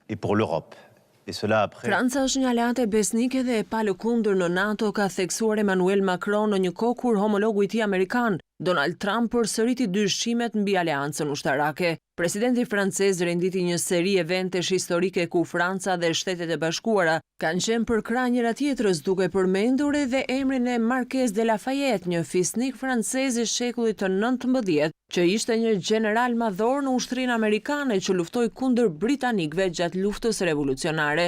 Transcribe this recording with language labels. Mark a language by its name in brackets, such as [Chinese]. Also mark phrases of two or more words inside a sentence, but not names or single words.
[French] et pour l'Europe. Et cela après... [Albanian] Franca është një aleate besnike dhe e palëkundër në NATO, ka theksuar Emmanuel Macron në një kohë kur homologu i tij amerikan, Donald Trump, përsëriti dyshimet mbi aleancën ushtarake. Presidenti francez renditi një seri eventesh historike ku Franca dhe Shtetet e Bashkuara kanë qenë për krah njëra tjetrës, duke përmendur edhe emrin e Marquez de Lafayette, një fisnik francez i shekullit të 19, që ishte një general madhor në ushtrinë amerikane që luftoi kundër britanikëve gjatë luftës revolucionare.